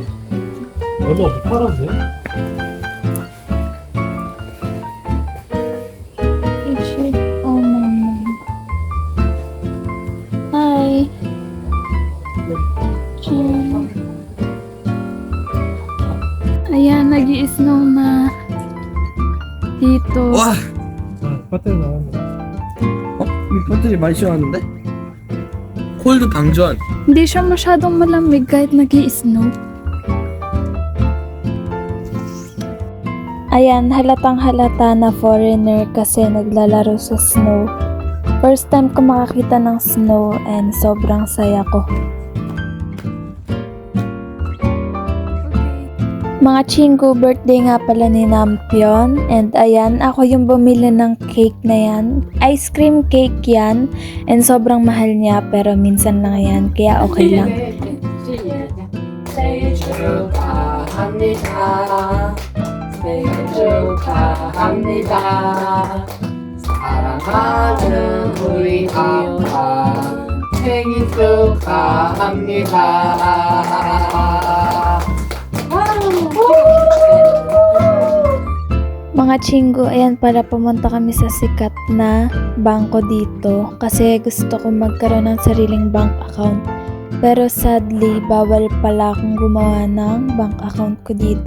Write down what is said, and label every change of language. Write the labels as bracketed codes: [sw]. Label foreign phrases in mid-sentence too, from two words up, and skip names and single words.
[ko] 얼마 못 팔았네? [en] Oh, mama. Hi. Chin. [tl] Ayan, nag-i-snow na dito. [ko] 와! 아, 배터리 나왔네. 이 배터리 많이 시원한데? 콜드 방전. [tl] Hindi siya masyadong malamig kahit nag-i-snow. Ayan, halatang halata na foreigner kasi naglalaro sa snow. [en] First time [tl] ko makakita ng snow and sobrang saya ko. Mga chinggu, birthday nga pala ni Nampion. And ayan, ako yung bumili ng cake na yan. [en] Ice cream cake [tl] yan. And sobrang mahal niya pero minsan lang yan. Kaya okay lang. [ko] 생일 축하합니다. 생일 축하합니다. 사랑하는 우리 아빠 생일 축하합니다. [tl] Mga chinggo, ayan para pumunta kami sa sikat na bangko dito kasi gusto ko magkaroon ng sariling [en] bank account. [tl] Pero sadly, bawal pala akong gumawa ng [en] bank account [tl] ko dito.